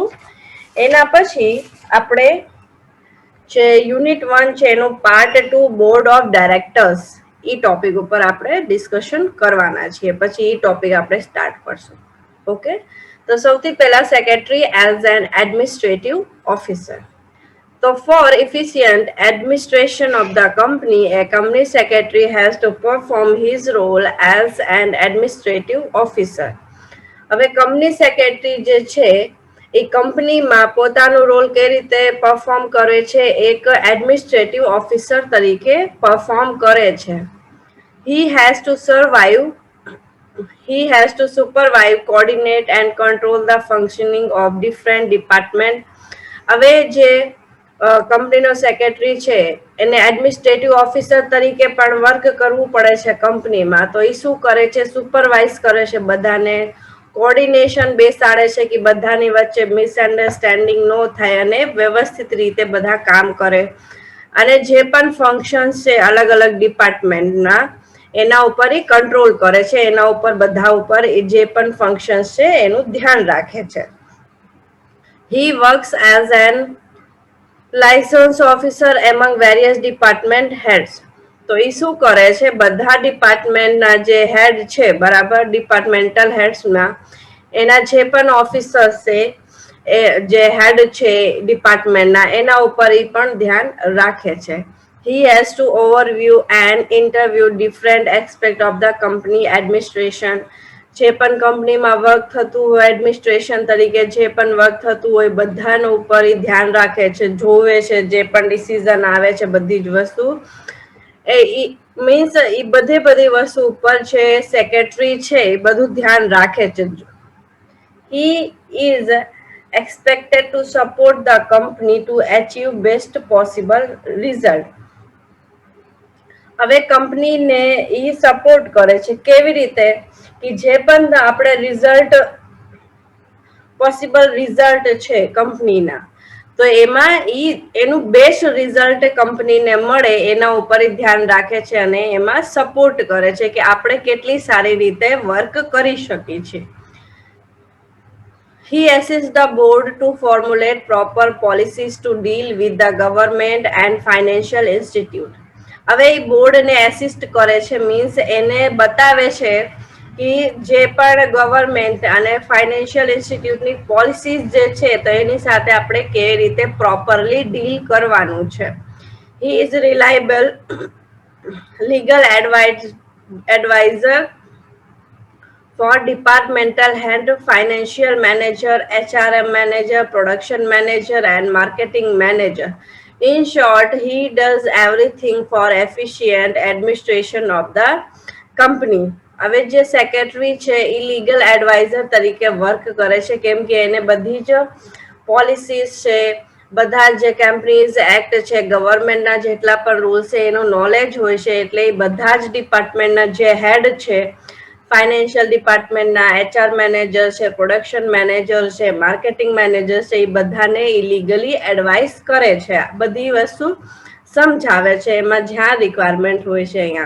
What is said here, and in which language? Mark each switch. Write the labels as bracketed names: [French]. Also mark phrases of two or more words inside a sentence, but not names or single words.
[Gujarati] એના પછી આપણે જે યુનિટ 1 છે એનું પાર્ટ 2 [English] board of directors [Gujarati] એ ટોપિક ઉપર આપણે ડિસ્કશન કરવાના છીએ. પછી એ ટોપિક આપણે સ્ટાર્ટ કરશું. ઓકે, તો સૌથી પહેલા [English] secretary as an administrative officer. So for efficient administration of the company, a company secretary has to perform his role as an administrative officer. [Gujarati] હવે કંપની સેક્રેટરી જે છે એ કંપનીમાં પોતાનું રોલ કઈ રીતે પરફોર્મ કરે છે, એક [English] administrative officer [Gujarati] તરીકે પરફોર્મ કરે છે. [English] He has to survive He has to supervise, coordinate and control the functioning of different departments. [Gujarati] હવે જે કંપનીનો સેક્રેટરી છે એને [English] administrative officer [Gujarati] તરીકે પણ વર્ક કરવું પડે છે કંપનીમાં. તો એ શું કરે છે? સુપરવાઇઝ કરે છે બધાને, કોર્ડિનેશન બેસાડે છે કે બધાની વચ્ચે મિસઅન્ડરસ્ટેન્ડિંગ ન થાય અને વ્યવસ્થિત રીતે બધા કામ કરે. અને જે પણ ફંક્શન્સ છે અલગ અલગ ડિપાર્ટમેન્ટના, એના ઉપર એ કંટ્રોલ કરે છે, એના ઉપર બધા ઉપર જે પણ ફંક્શન્સ છે એનું ધ્યાન રાખે છે. [English] He works as an liaison officer among various department heads. [Gujarati] તો એ શું કરે છે? બધા ડિપાર્ટમેન્ટના જે હેડ છે, બરાબર, [English] departmental headsના [Gujarati] એના જે પણ ઓફિસર્સ છે, એ જે હેડ છે ડિપાર્ટમેન્ટના, એના ઉપર એ પણ ધ્યાન રાખે છે. [English] He has to overview and interview different aspects of the company administration. [Gujarati] જે પણ કંપનીમાં વર્ક થતું હોય, એડમિનિસ્ટ્રેશન તરીકે જે પણ વર્ક થતું હોય બધાનો ઉપર એ ધ્યાન રાખે છે, જોવે છે, જે પણ ડિસિઝન આવે છે બધી જ વસ્તુ મીન્સ એ બધી વસ્તુ ઉપર છે સેક્રેટરી છે એ બધું ધ્યાન રાખે છે. [English] He is expected to support the company to achieve best possible result. [Gujarati] હવે કંપનીને એ સપોર્ટ કરે છે કેવી રીતે? કે જે પણ આપણે રિઝલ્ટ [English] possible result [Gujarati] છે કંપનીના, તો એમાં એનું બેસ્ટ રિઝલ્ટ કંપનીને મળે એના ઉપર ધ્યાન રાખે છે અને એમાં સપોર્ટ કરે છે કે આપણે કેટલી સારી રીતે વર્ક કરી શકીએ છીએ. [English] He assists the board to formulate proper policies to deal with the government and financial institute. [Gujarati] હવે એ બોર્ડને એસિસ્ટ કરે છે, મીન્સ એને બતાવે છે કે જે પણ ગવર્મેન્ટ અને [English] financial instituteની [Gujarati] પોલિસીઝ જે છે તો એની સાથે આપણે કેવી રીતે પ્રોપરલી ડીલ કરવાનું છે. [English] He is reliable legal advisor for departmental head, financial manager, HRM manager, production manager and marketing manager. In short, he does everything for efficient administration of the company. [Gujarati] હવે જે સેક્રેટરી છે એ [English] legal adviser [Gujarati] તરીકે વર્ક કરે છે, કેમ કે એને બધી જ પોલિસીસ છે, બધા જે કંપનીઝ એક્ટ છે, ગવર્મેન્ટના જેટલા પણ રૂલ્સ છે એનું નોલેજ હોય છે. એટલે એ બધા જ ડિપાર્ટમેન્ટના જે હેડ છે, [English] financial departmentના HR manager [Gujarati] છે, [English] production manager [Gujarati] છે, [English] marketing manager [Gujarati] છે, એ બધાને [English] legally advise [Gujarati] કરે છે, બધી વસ્તુ સમજાવે છે એમાં જ્યાં રિક્વાયરમેન્ટ હોય છે અહીંયા.